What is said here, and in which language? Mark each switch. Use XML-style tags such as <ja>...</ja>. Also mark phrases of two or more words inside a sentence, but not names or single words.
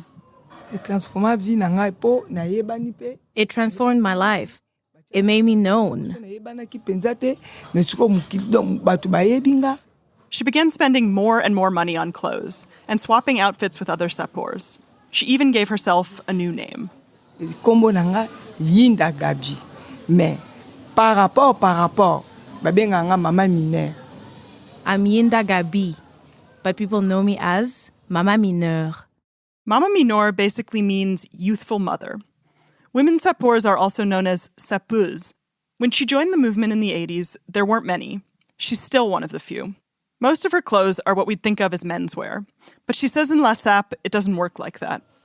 <en>It transformed my life. It made me known. She began spending more and more money on clothes and swapping outfits with other sapeurs. She even gave herself a new name. Yinda Gabi.</en> <fr>Mais par rapport, Mama Mineur.</fr> <en>I'm Yinda Gabi, but people know me as Mama Mineur. Mama Mineur basically means youthful mother. Women sapeurs are also known as sapeuses. When she joined the movement in the 80s, there weren't many. She's still one of the few. Most of her clothes are what we'd think of as menswear. But she says in La Sape, it doesn't work like that.</en>